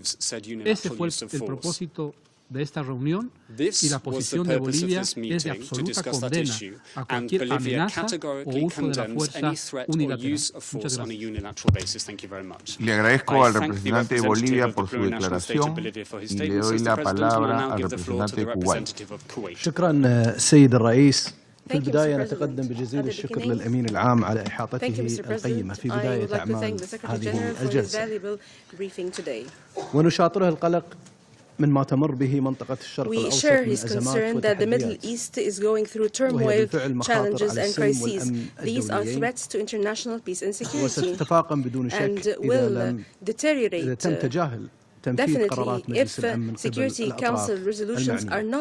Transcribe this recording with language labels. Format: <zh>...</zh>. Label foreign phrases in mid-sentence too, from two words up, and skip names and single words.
<es>Ese fue el propósito de esta reunión, y la posición de Bolivia es de absoluta condena a cualquier amenaza o uso de la fuerza unilateral. Muchas gracias. Le agradezco al representante de Bolivia por su declaración y le doy la palabra al representante de Kuwait.</es> <ar>في البداية نتقدم بجزيل الشكر للأمين العام على إحاطته القيمة في بداية أعمال هذه الجلسة، ونشاطره القلق من ما تمر به منطقة الشرق الأوسط من أزمات وتحديات، وهي بالفعل مخاطر على السلم والأمن الدوليين، وستتفاقم بدون شك إذا تم تجاهل تنفيذ قرارات مجلس الأمن قبل الأطراف المعنية.</ar>